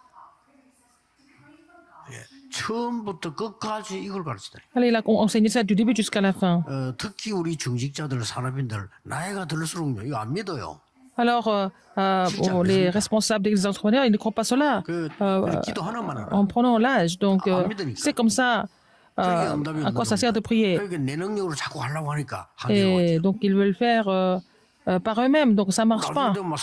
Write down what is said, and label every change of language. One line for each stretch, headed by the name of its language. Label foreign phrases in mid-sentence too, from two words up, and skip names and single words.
Korean: 처음부터 끝까지 이걸 가르치다.
French: Alors, il a enseigné ça du début jusqu'à la fin.
Korean: 특히 우리 중직자들, 산업인들 나이가 들수록요 이거 안 믿어요.
French: Alors, les responsables des entrepreneurs, ils ne croient pas cela en prenant l'âge. Donc, c'est comme ça. À quoi ça sert de prier? Et donc, ils veulent faire par eux-mêmes. Donc, ça ne marche pas.